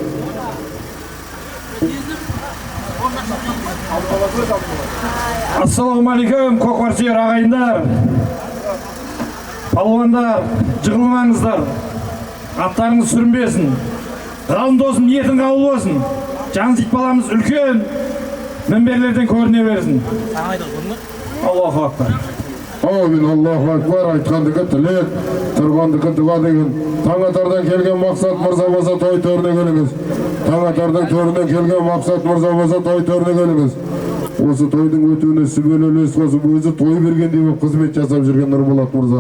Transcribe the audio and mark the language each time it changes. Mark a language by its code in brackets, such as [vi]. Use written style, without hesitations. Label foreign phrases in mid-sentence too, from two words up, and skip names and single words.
[kk] Ассалаумағалейкум, көкпар-сүйер ағайындар, палуандар, жығылмаңыздар, аттарыңыз сүрінбесін, ғалым досым ниетің қабыл болсын, Жанзит баламыз үлкен мінберлерден көріне берсін. [ar] الله أكبر. آمين الله أكبر. [kk] Айтқандығы тілек, тұрғандығы дұға деген. Таңатардан келген мақсат мырза болса той төріне келіңіз. Таңатардан төріне келген мақсат мырза болса той төріне келіңіз. Осы тойдың өтуіне сүбелі үлес қосып, өзі той бергендей болып қызмет жасап жүрген Нұрболат мырза.